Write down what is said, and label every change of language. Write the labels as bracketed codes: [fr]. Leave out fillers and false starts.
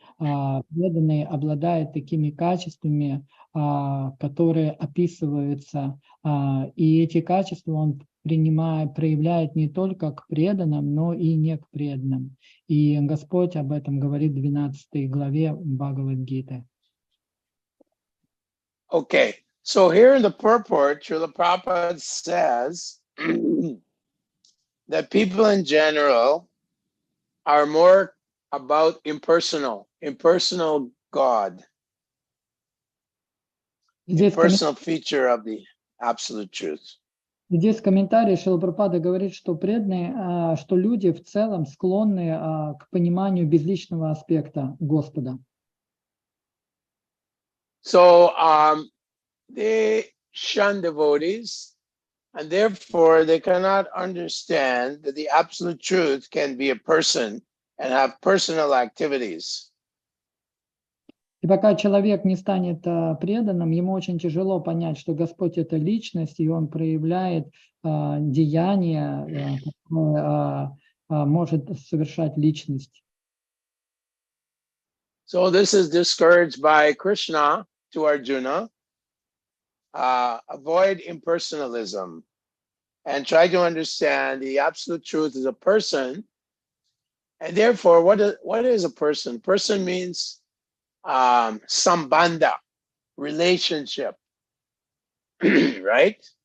[ru] Преданный обладает такими качествами, которые описываются, и эти качества он проявляет не только к преданным, но и не к преданным. И Господь об этом говорит в 12 главе Бхагавад-гиты. [en] Okay, so here in the purport, Srila Prabhupada says that people in general are more about impersonal God, impersonal feature of the absolute truth. [ru] Здесь в комментарии Шрила Прабхупада говорит, что преданные, что люди в целом склонны к пониманию безличного аспекта Господа. [en] So they shun devotees, and therefore they cannot understand that the absolute truth can be a person and have personal activities. [ru] И пока человек не станет преданным, ему очень тяжело понять, что Господь — это личность, и Он проявляет деяния, которые может совершать личность. [en] So this is discouraged by Krishna to Arjuna. Avoid impersonalism and try to understand the absolute truth is a person. And therefore, what is a person? Person means sambandha, relationship, right?